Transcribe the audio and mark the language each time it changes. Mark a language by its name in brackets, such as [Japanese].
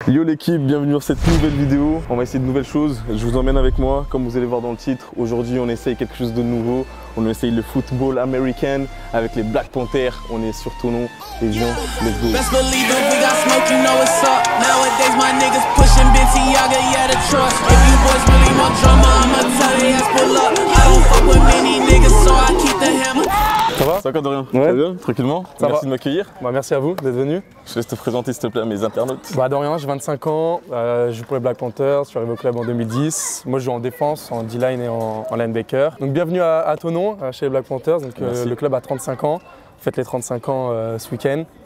[French] Yo l'équipe, bienvenue dans cette nouvelle vidéo. On va essayer de nouvelles choses, je vous emmène avec moi. Comme vous allez voir dans le titre, aujourd'hui on essaye quelque chose de nouveau. On essaye le football américain avec les Black Panthers. On est sur Thonon et viens, [English] let's go. Best believe it, we got smoke, you know it's up. Nowadays my niggas pushing Balenciaga, yeah the trust. If you boys really my drama, I'ma tell they ass pull up. I don't fuck with many niggas, so I keep the hammer. [French] Ça va? Ça va de rien? Ouais. Ça va bien? Tranquillement? Ça Merci va. de m'accueillir. Bah, merci à vous d'être venu. Je laisse te présenter s'il te plaît à mes internautes. Bah, Dorian, j'ai 25 ans, je joue pour les Black Panthers, je suis arrivé au club en 2010. Moi je joue en défense, en D-line et en linebacker. Donc bienvenue à Thonon, chez les Black Panthers. Donc, le club a 35 ans, on fête les 35 ans ce week-end.